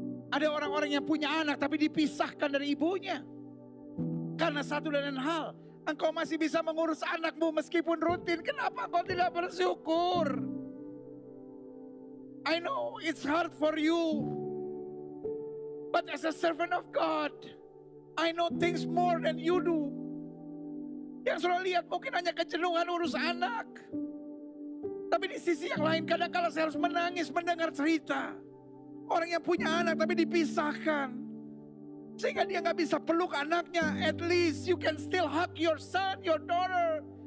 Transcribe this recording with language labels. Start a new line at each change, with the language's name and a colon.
Indonesian: Ada orang-orang yang punya anak tapi dipisahkan dari ibunya. Karena satu dan lain hal, engkau masih bisa mengurus anakmu meskipun rutin. Kenapa kau tidak bersyukur?
English: I know it's hard for you. But as a servant of God, I know things more than you do.
Indonesian: Yang saudara lihat mungkin hanya kejenuhan urus anak. Tapi di sisi yang lain kadang-kala saya harus menangis mendengar cerita orang yang punya anak tapi dipisahkan. Sehingga dia gak bisa peluk anaknya.
English: At least you can still hug your son, your daughter.